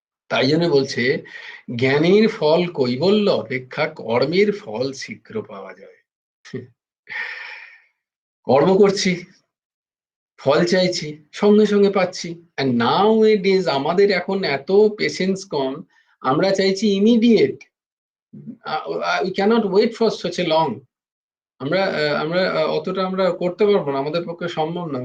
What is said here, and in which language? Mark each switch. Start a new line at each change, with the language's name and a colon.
Bangla: তাই জন্য বলছে, জ্ঞানের ফল কৈবল্য অপেক্ষা কর্মের ফল শীঘ্র পাওয়া যায়। কর্ম করছি, ফল চাইছি, সঙ্গে সঙ্গে পাচ্ছি।
English: and nowadays
Bangla: আমাদের এখন এত পেশেন্স কম, আমরা চাইছি immediate.
English: we cannot wait for such a long.
Bangla: আমরা অতটা আমরা করতে পারবো না, আমাদের পক্ষে সম্ভব না।